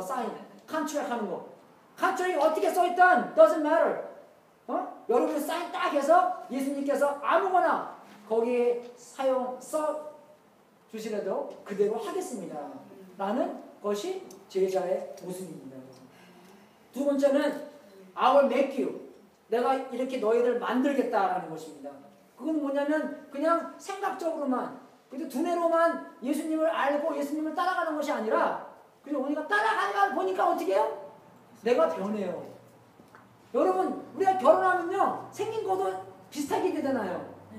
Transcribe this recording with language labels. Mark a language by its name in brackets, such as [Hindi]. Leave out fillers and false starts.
[Korean] 사인 컨트롤 하는 거. 컨트롤이 어떻게 써있든 [English] doesn't matter. [Korean] 여러분이 사인 딱 해서 예수님께서 아무거나 거기에 써 주시라도 그대로 하겠습니다. 라는 것이 제자의 모습입니다. 두 번째는 [English] I will make you. [Korean] 내가 이렇게 너희를 만들겠다라는 것입니다. 그건 뭐냐면 그냥 생각적으로만 두뇌로만 예수님을 알고 예수님을 따라가는 것이 아니라 그죠? 우리가 따라가다 보니까 어떻게 해요? 내가 변해요. 여러분 우리가 결혼하면요 생긴 것도 비슷하게 되잖아요.